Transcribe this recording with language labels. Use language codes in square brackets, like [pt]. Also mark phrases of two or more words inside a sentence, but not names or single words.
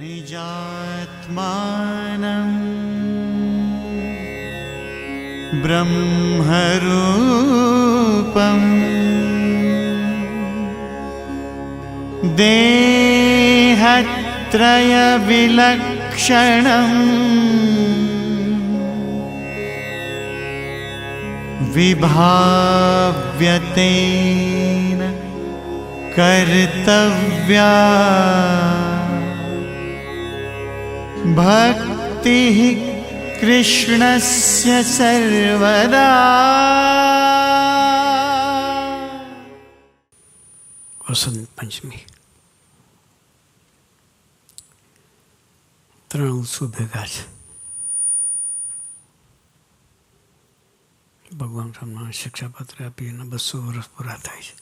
[sa] सृजात्मानं ब्रह्मरूपं देहत्रयविलक्षणं विभाव्यतेन कर्तव्या भक्तिः कृष्णस्य सर्वदा। [gu] વસંત પંચમી ત્રણ ઉત્સવ ભેગા છે. ભગવાન રામના શિક્ષાપત્ર આપી એના 200 વર્ષ પૂરા થાય છે.